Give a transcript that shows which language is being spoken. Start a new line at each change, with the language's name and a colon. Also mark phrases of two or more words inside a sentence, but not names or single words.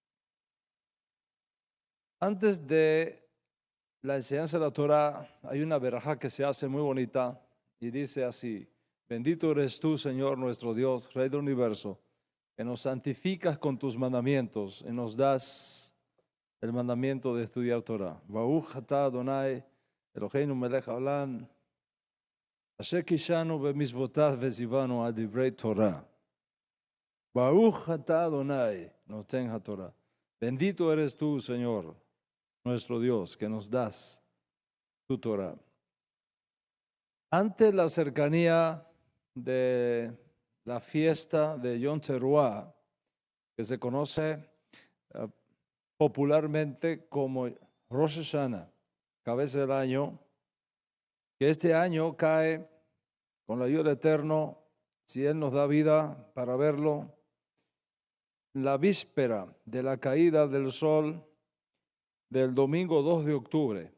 Spanish: Antes de la enseñanza de la Torah, hay una verajá que se hace muy bonita y dice así: bendito eres tú, Señor nuestro Dios, Rey del universo, que nos santificas con tus mandamientos y nos das el mandamiento de estudiar Torah.
Hebrew: ברוך אתה אדוני אלוהינו מלך העולם, אשר קדשנו במצוותיו וציוונו עד דברי תורה. ברוך אתה אדוני נותן התורה.
Spanish: Bendito eres tú, Señor, nuestro Dios, que nos das tu Torah. Ante la cercanía de la fiesta de Yom Teruah, que se conoce popularmente como Rosh Hashanah, cabeza del año, que este año cae con la ayuda del Eterno, si Él nos da vida para verlo, la víspera de la caída del sol del domingo 2 de octubre.